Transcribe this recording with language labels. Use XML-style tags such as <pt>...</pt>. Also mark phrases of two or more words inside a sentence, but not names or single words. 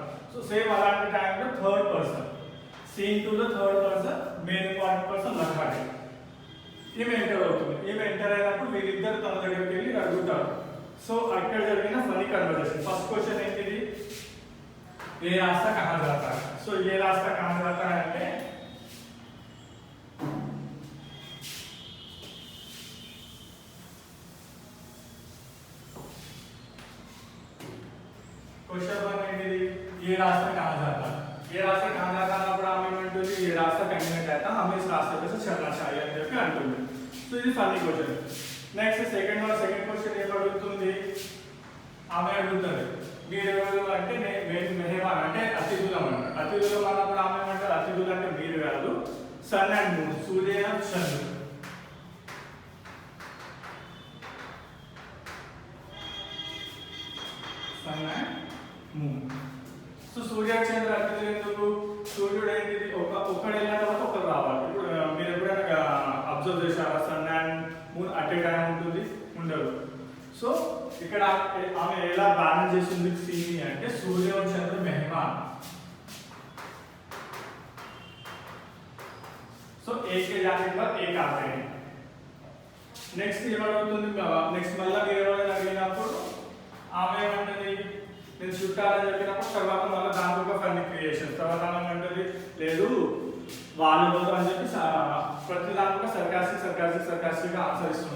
<en>So same</en> <te>అలాంటి టైంలో</te> <en>third person scene</en> <te>2లో</te> <en>third person main important person</en> <te>లఖాటి. ఈమె ఎంటర్ అవుతుంది. ఈమె ఎంటర్ అయినప్పుడు వీళ్ళిద్దరు తన దగ్గరికి వెళ్ళి అడుగుతారు. సో అక్కడ జరిగిన</te> <en>funny conversation. First question</en> <te>ఏంటిది,</te> <hi>ये रास्ता कहाँ जाता.</hi> <te>సో</te> <hi>ये रास्ता कहाँ जाता</hi> <te>అంటే क्वेश्चन 1 ఏంటిది,</te> <hi>ये रास्ता कहाँ जाता है. ये रास्ता कहाँ जाता</hi> <te>అన్నప్పుడు ఆమె ఏమంటుంది,</te> <hi>ये रास्ता कहीं नहीं जाता, हमें इस रास्ते पे से चलना चाहिए</hi> <te>అని చెప్పి అంటుంది. సో ఇది</te> <en>funny question. Next second question</en> <te>ఏం అడుగుతుంది, ఆమె అడుగుతుంది మీరు ఎవరు అంటే మేము మెహమాన్ అంటే అతిథులం అంటారు. అతిథులం అన్నప్పుడు ఆమె ఏమంటారు, అతిథులు అంటే మీరు కాదు,</te> <en>sun and moon,</en> <te>సూర్య చంద్రుడు.</te> <en>Sun and moon.</en> <te>సో సూర్య చంద్ర అతిథులు ఎందుకు, సూర్యుడు ఏంటిది ఒక్కడు వెళ్ళిన తర్వాత ఒకరు రావాలి. ఇప్పుడు మీరు ఎప్పుడైనా అబ్జర్వ్ చేశారా,</te> <en>sun and moon at a time</en> <te>ఉంటుంది, ఉండదు. సో ఇక్కడ ఆమె ఎలా బ్యాలెన్స్ చేస్తుంది సీన్ అంటే సూర్య</te> <hi>और चंद्र मेहमान. సో एक के जाने के बाद एक आते हैं.</hi> <te>నెక్స్ట్ ఏమవుతుంది, నెక్స్ట్ మళ్ళీ మీరు ఎవరైనా అడిగినప్పుడు ఆమె ఏమంటుంది, నేను చుట్టాలని చెప్పినప్పుడు తర్వాత మళ్ళీ దాంట్లో ఒక</te> <en>funny creation.</en> <te>తర్వాత ఏమంటుంది, లేదు వాళ్ళు పోతారు అని చెప్పి ప్రతి దాంట్లో సర్కాస్టిక్గా ఆన్సర్ ఇస్తుంటారు.</te>